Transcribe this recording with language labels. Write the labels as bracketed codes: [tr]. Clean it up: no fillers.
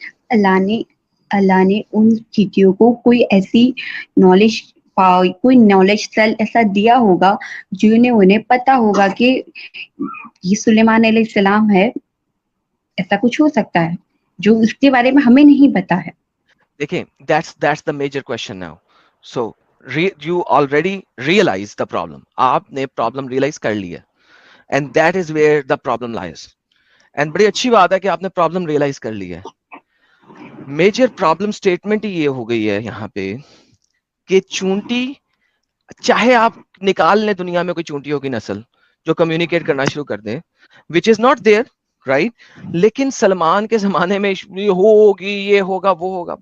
[ur] اللہ نے ان چیٹیوں کو کوئی ایسی نالج کوئی نالج سیل ایسا دیا ہوگا جنہیں انہیں پتا ہوگا کہ یہ سلیمان علیہ السلام ہے. ایسا کچھ ہو سکتا ہے جو اس کے بارے میں ہمیں نہیں پتا ہے. [en] دیکھیں that's the major question now. So you already realize the problem. [ur] آپ نے problem realize کر لیا [en] and that is where the problem lies. [ur] and بڑی اچھی بات ہے کہ آپ نے problem realize کر لیا. میجر پرابلم اسٹیٹمنٹ یہ ہو گئی ہے یہاں پہ کہ چونٹی، چاہے آپ نکال لیں دنیا میں کوئی چونٹیوں کی نسل جو کمیونیکیٹ کرنا شروع کر دیں [en] which is not there right، [ur] لیکن سلمان کے زمانے میں یہ ہوگی، یہ ہوگا، وہ ہوگا.